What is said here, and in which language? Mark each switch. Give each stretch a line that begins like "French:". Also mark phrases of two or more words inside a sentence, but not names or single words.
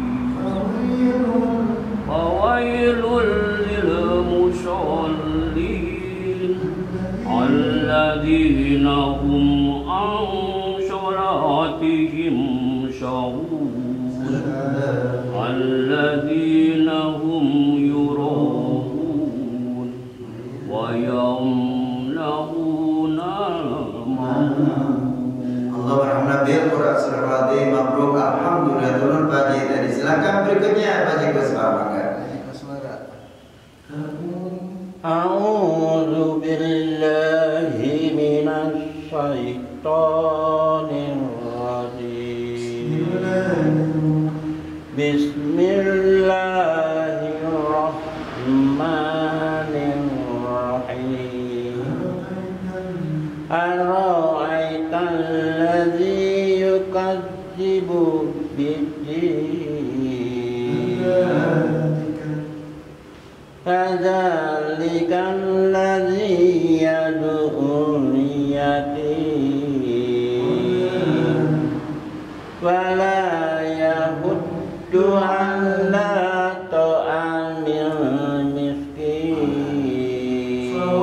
Arabic: فويل للمصلين الذين هم عن صلاتهم ساهون الذين هم يراءون ويمنعون الماعون.
Indonesian: Allah Tahfidz Quran Surah Al-Fatihah.
Arabic: مبروك، الحمد لله.
Indonesian: Turun Pak Haji tadi. Silakan berikutnya Pak Haji Kusbara.
Arabic: أعوذ بالله من الشيطان الرجيم. بسم الله الرحمن الرحيم. أرأيت الذي يكذب بالدين. فذلك الذي يدع اليتيم ولا يحض على طعام المسكين.